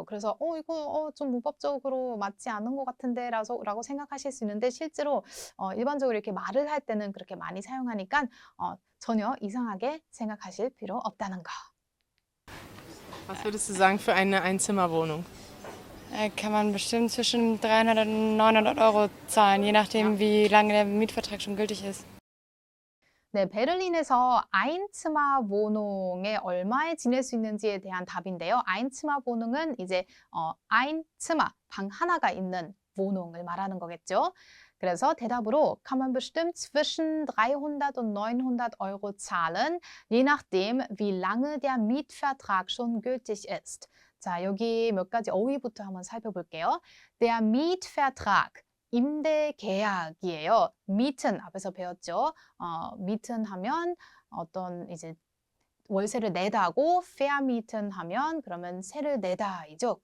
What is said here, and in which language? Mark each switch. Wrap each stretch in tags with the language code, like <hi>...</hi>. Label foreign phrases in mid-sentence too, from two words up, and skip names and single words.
<ko>그래서 이거 좀 문법적으로 맞지 않은 것 같은데 라고 생각하실 수 있는데 실제로 일반적으로 이렇게 말을 할 때는 그렇게 많이 사용하니까 전혀 이상하게 생각하실 필요 없다는 거.</ko> <de>Was würdest du sagen für eine Einzimmerwohnung? Kann man bestimmt zwischen 300 und 900 Euro zahlen, je nachdem, wie lange der Mietvertrag schon gültig ist.</de> <ko>네, 베를린에서 Einzimmerwohnung에 얼마에 지낼 수 있는지에 대한 답인데요. Einzimmerwohnung은 이제 Einzimmer, 방 하나가 있는 Wohnung을 말하는 거겠죠. 그래서 대답으로</ko> <de>kann man bestimmt zwischen 300 und 900 Euro zahlen, je nachdem, wie lange der Mietvertrag schon gültig ist.</de> <ko>자, 여기 몇 가지 어휘부터 한번 살펴볼게요.</ko> <de>Der Mietvertrag,</de> <ko>임대 계약이에요. mieten 앞에서 배웠죠. mieten 하면 어떤 이제 월세를 내다고 vermieten 하면 그러면 세를 내다이죠.</ko>